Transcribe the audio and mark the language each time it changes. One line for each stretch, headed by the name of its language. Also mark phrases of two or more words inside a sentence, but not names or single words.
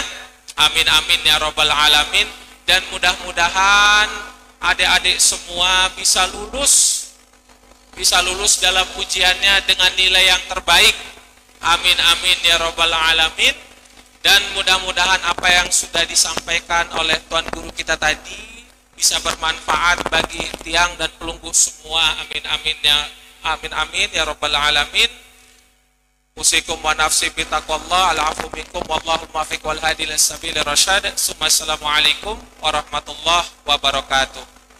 Arabic: آمين آمين يا رب العالمين.
Indonesian: Dan mudah-mudahan adik-adik semua bisa lulus dalam ujiannya dengan nilai yang terbaik.
Arabic: آمين آمين يا رب العالمين.
Indonesian: Dan mudah-mudahan apa yang sudah disampaikan oleh Tuan Guru kita tadi bisa bermanfaat bagi tiang dan pelunggu semua.
Arabic: آمين آمين يا رب العالمين. أوصيكم ونفسي بتقوى الله العفو منكم والله الموفق والهادي لسبيل الرشاد. السلام عليكم ورحمة الله وبركاته.